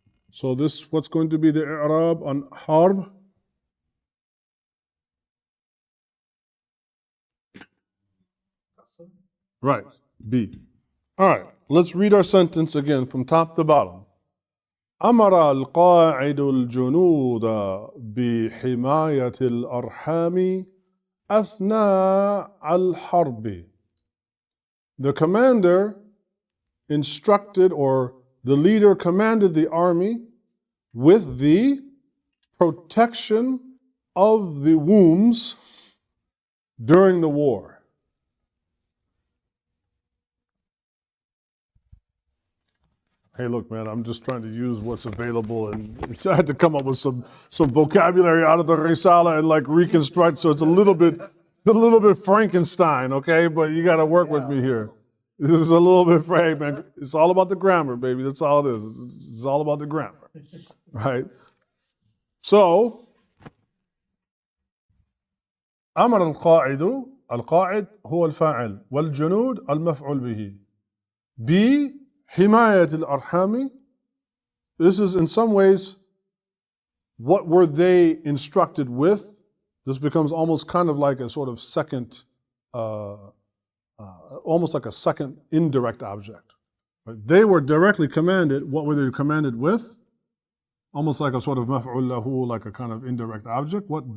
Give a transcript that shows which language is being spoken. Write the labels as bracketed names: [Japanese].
[English] So this, what's going to be the i'rab on harb? Right, B. All right, let's read our sentence again from top to bottom. [Arabic] أمر القاعد الجنود بحماية الأرحام أثناء الحرب. [English] The commander instructed, or the leader commanded the army with the protection of the wombs during the war. Hey, look, man, I'm just trying to use what's available, and so I had to come up with some vocabulary out of the Risala and like reconstruct. So it's a little bit Frankenstein, okay? But you got to work with me here. This is a little bit Frank, man. It's all about the grammar, baby. That's all it is. It's all about the grammar, right? [Arabic] So, أمر القاعد هو الفاعل والجنود المفعول به. بحماية الأرحام. [English] This is in some ways, what were they instructed with? This becomes almost kind of like a sort of second, almost like a second indirect object. Right? They were directly commanded. What were they commanded with? Almost like a sort of maf'ul lahu, like a kind of indirect object. What?